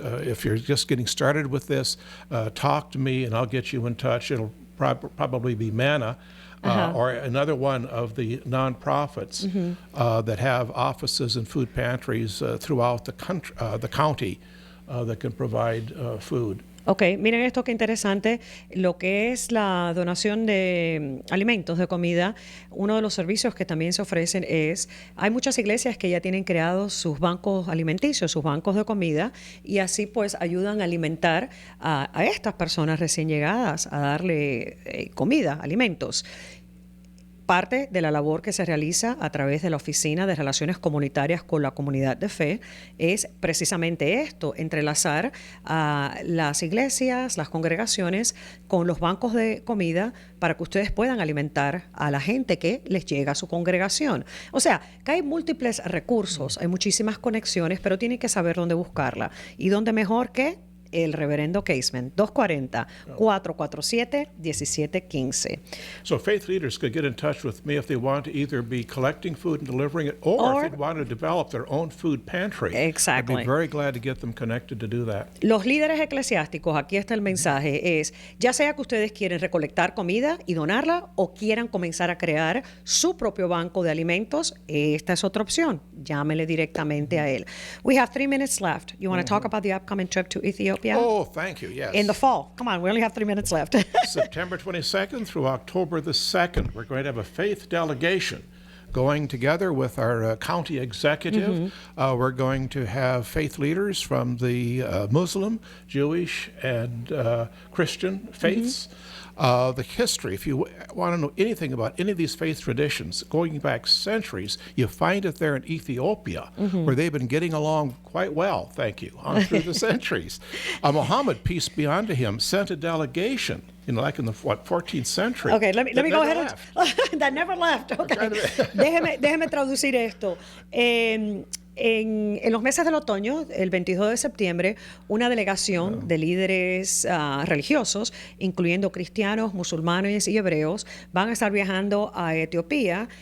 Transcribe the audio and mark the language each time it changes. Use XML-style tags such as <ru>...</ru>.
<en>If you're just getting started with this, talk to me and I'll get you in touch. It'll probably be MANA. Or another one of the nonprofits that have offices and food pantries throughout the county that can provide food.</en> <es>Ok, miren esto que interesante, lo que es la donación de alimentos, de comida, uno de los servicios que también se ofrecen es, hay muchas iglesias que ya tienen creados sus bancos alimenticios, sus bancos de comida, y así pues ayudan a alimentar a estas personas recién llegadas, a darle comida, alimentos. Parte de la labor que se realiza a través de la Oficina de Relaciones Comunitarias con la Comunidad de Fe es precisamente esto, entrelazar a las iglesias, las congregaciones con los bancos de comida para que ustedes puedan alimentar a la gente que les llega a su congregación. O sea, que hay múltiples recursos, hay muchísimas conexiones, pero tienen que saber dónde buscarla. ¿Y dónde mejor que el reverendo Casement? 240-447-1715.</es> <en>So faith leaders could get in touch with me if they want to either be collecting food and delivering it, or if they want to develop their own food pantry. Exactly. I'd be very glad to get them connected to do that.</en> <es>Los líderes eclesiásticos, aquí está el mensaje, es ya sea que ustedes quieren recolectar comida y donarla o quieran comenzar a crear su propio banco de alimentos, esta es otra opción. Llámele directamente a él.</es> <en>We have 3 minutes left. You want to talk about the upcoming trip to Ethiopia? Oh, thank you, yes. In the fall. Come on, we only have 3 minutes left. September 22nd through October the 2nd, we're going to have a faith delegation going together with our county executive. We're going to have faith leaders from the Muslim, Jewish, and Christian faiths. The history, if you want to know anything about any of these faith traditions going back centuries, you find it there in Ethiopia, where they've been getting along quite well, thank you, on through the centuries. Muhammad, peace be unto him, sent a delegation, like in the 14th century. Okay, let me go ahead. That never left. Okay.</en> <es>Déjeme traducir esto. En los meses del otoño, el 22 de septiembre, una delegación de líderes religiosos, incluyendo cristianos, musulmanes y hebreos, van a estar viajando a Etiopía.</es>